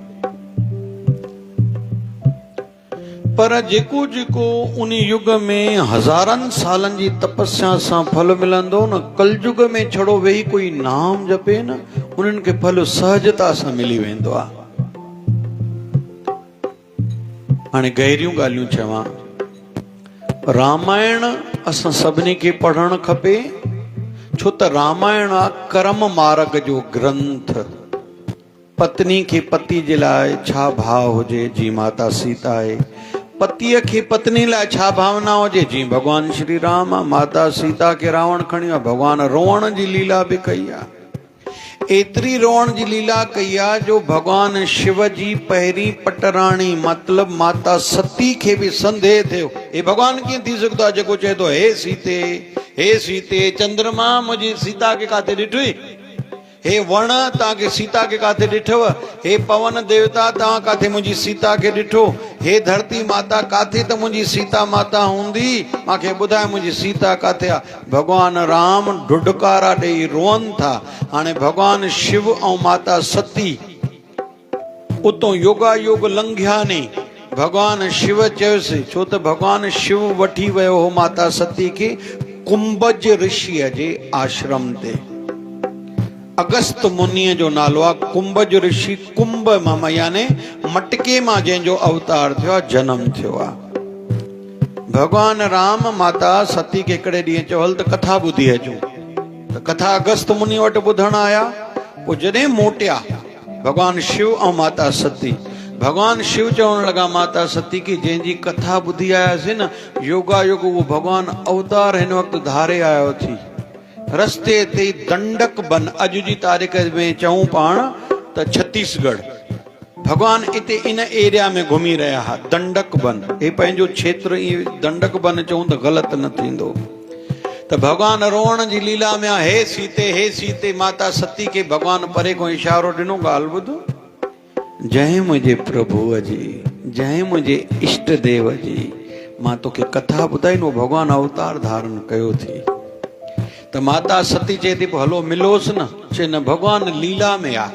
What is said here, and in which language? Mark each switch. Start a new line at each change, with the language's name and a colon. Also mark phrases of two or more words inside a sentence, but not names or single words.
Sindhi: पर जेको जेको उन युग में हज़ारनि सालनि जी तपस्या सां फल मिलंदो न, कलयुग में छड़ो वेही कोई नाम जपे न, उन्हनि खे फल सहजता सां मिली वेंदो आहे। हाणे गहरियूं ॻाल्हियूं चवां। रामायण असां सभिनी खे पढ़णु खपे, छो त रामायण आहे कर्म मार्ग जो ग्रंथ। पत्नी खे पति जे लाइ छा भाव हुजे, जी माता सीता आहे। पतीअ खे पत्नी लाइ छा भावना हुजे, जी भगवान श्री राम आहे। माता सीता खे रावण खणी आहे, भगवान रोअण जी लीला बि कई आहे। एतिरी रोअण जी लीला कई आहे जो भगवान शिव जी पहिरीं पटराणी मतिलब माता सती खे बि संदेह थियो। हे भगवान कीअं थी सघंदो आहे जेको चए थो हे सीते चंद्रमा मुंहिंजी सीता खे काथे ॾिठुई? हे वण तव्हांखे सीता खे काथे ॾिठव? हे पवन देवता तव्हां काथे मुंहिंजी सीता खे ॾिठो? हे धरती माता काथे त मुंहिंजी सीता माता हूंदी? मूंखे ॿुधाए मुंहिंजी सीता काथे आहे? भगवान राम ढुढकारा ॾेई रोअनि था। हाणे भगवान शिव ऐं माता सती उतो योगा योग लंघिया नी। भगवान शिव चयोसि, छो त भगवान शिव वठी वियो हो माता सती खे कुंभज ऋषिअ जे आश्रम ते। अगस्त मुनीअ जो नालो आहे। कुंभज ऋषि कुंभ मां याने मटके मां जंहिंजो अवतार थियो आहे, जनम थियो आहे। भगवान राम माता सती खे हिकिड़े ॾींहुं चयो हल त कथा ॿुधी अचूं। त कथा अगस्त मुनि वटि ॿुधण आया। पोइ जॾहिं मोटिया भगवान शिव ऐं माता सती, भगवान शिव चवण लॻा माता सती की जंहिंजी कथा ॿुधी आयासीं न, योगा योग उहो भगवान अवतार हिन वक़्तु धारे आयो थी। रस्ते ते दंडक बन, अॼु जी तारीख़ में चऊं पाण त छत्तीसगढ़, भगवान इते इन एरिया में घुमी रहिया हुआ। दंडक बन हे पंहिंजो क्षेत्र, दंडक बन चऊं त ग़लति न थींदो। त भगवान रोअण जी लीला में हे सीते माता सती खे भगवान परे को इशारो ॾिनो, ॻाल्हि ॿुधो। जय मुंहिंजे प्रभुअ जी, जय मुंहिंजे इष्ट देव जी, मां तोखे कथा ॿुधाई न, भगवान अवतार धारण कयो थी। त माता सती चए थी हलो मिलोसि न। चए न, भगवान लीला में आहे।